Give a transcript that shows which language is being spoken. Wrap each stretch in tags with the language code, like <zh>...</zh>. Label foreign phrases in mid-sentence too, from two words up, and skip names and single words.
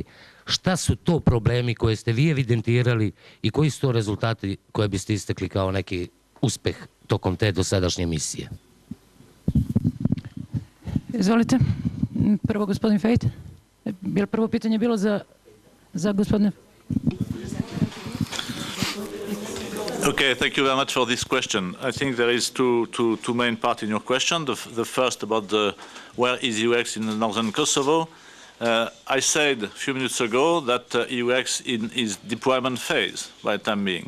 <sr>Šta su to problemi koje ste vi evidentirali i koji su to rezultati koje biste istakli kao neki uspeh tokom te dosadašnje misije? Izvolite. Prvo gospodin Fejt. Prvo pitanje bilo za gospodine...</sr> <en>Okay, thank you very much for this question. I think there is two main parts in your question. The first about where is EUX in the northern Kosovo. I said a few minutes ago that EUX is deployment phase by the time being.</en>